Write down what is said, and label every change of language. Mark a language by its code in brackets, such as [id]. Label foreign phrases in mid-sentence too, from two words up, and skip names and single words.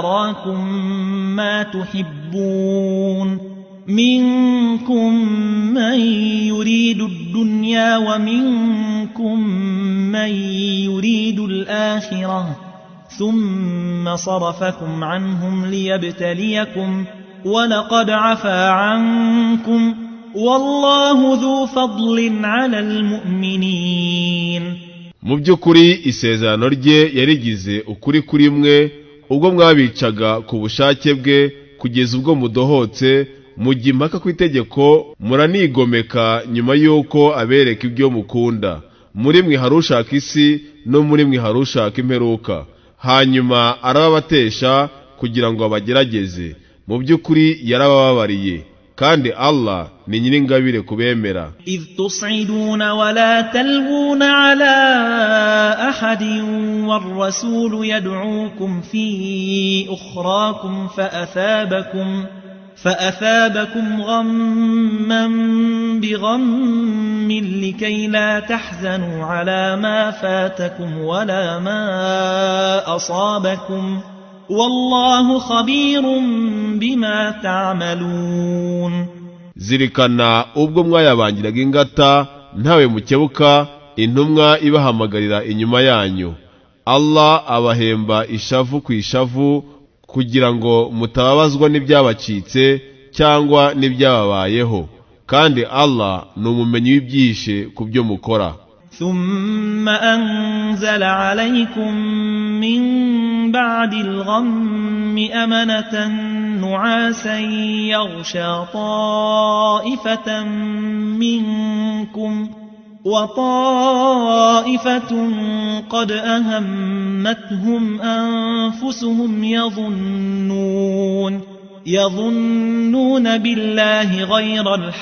[ar] أراكم ما تحبون منكم من يريد الدنيا ومنكم من يريد الآخرة ثم صرفكم عنهم ليبتليكم ولقد عفا عنكم والله ذو فضل على المؤمنين. [rw] Mu by'ukuri isezerano rye yarigize ukuri kuri mwe ubwo mwabicaga ku bushake bwe kugeza ubwo mudohotse, mujya impaka ku itegeko, muranigomeka nyuma y'uko abereka ibyo mukunda. Muri mwe hari ushaka isi no muri mwe hari ushaka imperuka, hanyuma arababatesha kugira ngo abagerageze. Mu by'ukuri yarabababariye, kandi Allah ni nyiringabire kubemera. [ar] إذ تصعدون ولا تلوون على أحد والرسول يدعوكم في أخراكم فأثابكم غما بغم لكي لا تحزنوا على ما فاتكم ولا ما أصابكم والله خبير بما تعملون. [rw] Zirikana ubwo mwayabangiraga ingata ntawe mukebuka, intumwa ibahamagarira inyuma yanyu. Allah abahemba ishavu ku ishavu kugira ngo mutababazwa n'ibyabacitse cyangwa n'ibyababayeho, kandi Allah ni umumenyi w'ibyihishe ku byo mukora. [ar] ثم أنزل عليكم من بعد الغم أمنة نعاسا يغشى طائفة منكم وطائفة قد أهمتهم أنفسهم يظنون بالله غير